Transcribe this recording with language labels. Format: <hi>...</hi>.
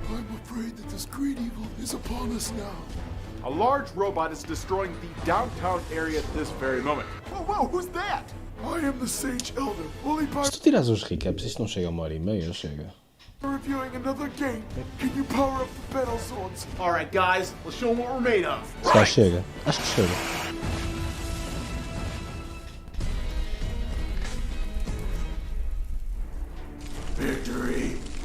<en>I'm afraid that this great evil is upon us now. A large robot is destroying the downtown area at this very moment. Whoa, who's that? I am the Sage Elder, only by</en> <pt>Se tu tirares os recaps, isto não chega a 1h30, chega.</pt> <en>reviewing another game. Can you power up the battle zones? Alright, guys, let's show them what we're made of.</en> <pt>Se calhar chega. Acho que chega.</pt> <en>Victory.</en>